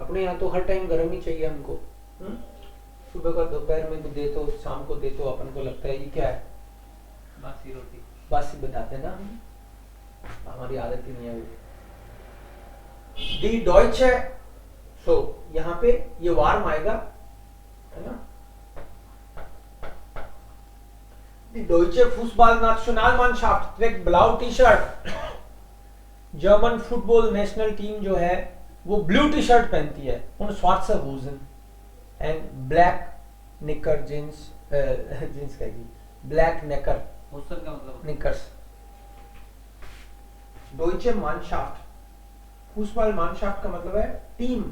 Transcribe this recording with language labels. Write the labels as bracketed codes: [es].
[hi] अपने यहाँ तो हर टाइम गर्म ही चाहिए हमको, सुबह का दोपहर में भी दे तो, शाम को दे तो अपन को लगता है ये क्या है, बासी रोटी, बासी बताते हैं ना हम, हमारी आदत ही नहीं है वो। दी डॉइचे, सो यहाँ पे ये वार्म आएगा, है ना। [de] Die deutsche Fußballnationalmannschaft trägt blau T-Shirt। [hi] German football national team जो है वो ब्लू टी शर्ट पहनती है, [de] und schwarze Hosen [en] and black knicker jeans, [hi] jeans कहेगी, ब्लैक नेकर, होसन का मतलब knickers. [de] deutsche Mannschaft, [hi] football Mannschaft का मतलब है टीम,